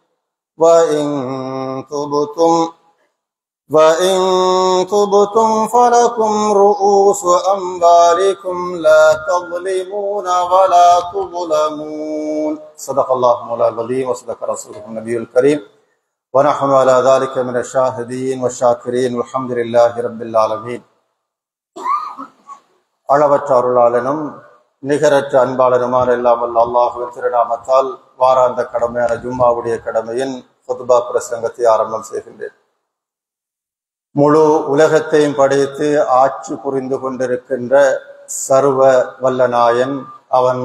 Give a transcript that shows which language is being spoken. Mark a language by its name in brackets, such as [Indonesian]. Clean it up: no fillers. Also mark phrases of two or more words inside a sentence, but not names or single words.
[Arabic] وإن تبتم فلكم رؤوس أموالكم لا تظلمون ولا تظلمون صدق الله مولانا العظيم وصدق رسوله النبي الكريم ونحن على ذلك من الشاهدين والشاكرين والحمد لله رب العالمين. [Tamil] அளவற்ற அருளாளனும் நிகரற்ற அன்பாளனுமான இல்லாமல் அல்லாஹ்வின் திருநாமத்தால் வாராந்த கடமையான ஜும்மாவுடைய கடமையின் குத்பா பிரசங்கத்தை ஆரம்பம் செய்கின்றேன். முழு உலகத்தையும் படைத்து ஆட்சி புரிந்து கொண்டிருக்கின்ற சர்வ வல்லநாயன், அவன்